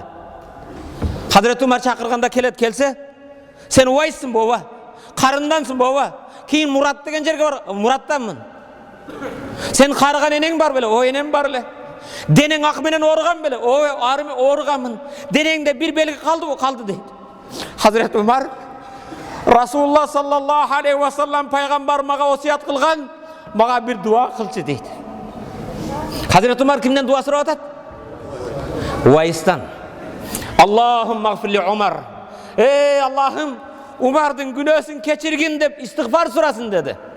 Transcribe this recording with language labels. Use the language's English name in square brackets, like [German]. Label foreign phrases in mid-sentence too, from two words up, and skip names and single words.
[Kyrgyz] Хазрет Умар чакырганда келсе, "Сен Уайссың боба? Карындансың боба? Кийин Мурат деген жерге бар. Мураттанмын. Сен карыган энең бар беле?" "О, энем бар эле." "Денең ак менен ооруган беле?" "О, ооруганмын." "Денеңде бир белги калдыбы?" "Калды" дейт. Хазрет Умар, Расулулла [Arabic] صلى الله عليه وسلم [Kyrgyz] пайгамбар мага осият кылган, мага бир дуа кылчы дейт. Хазрет Умар кимден дуа сурап атат? Уайстан. [Arabic] "اللهم اغفر لعمر." [Kyrgyz] "Ey Аллахым, Умардын күнөөсүн кечиргин" деп истигфар сурасын деди.